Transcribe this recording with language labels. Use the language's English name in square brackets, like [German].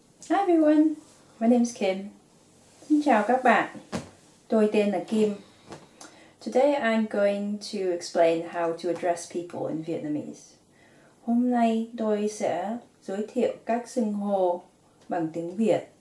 [English] Hi everyone, my name is Kim. [Vietnamese] Xin chào các bạn, tôi tên là Kim. [English] Today I'm going to explain how to address people in Vietnamese. [Vietnamese] Hôm nay tôi sẽ giới thiệu các xưng hô bằng tiếng Việt.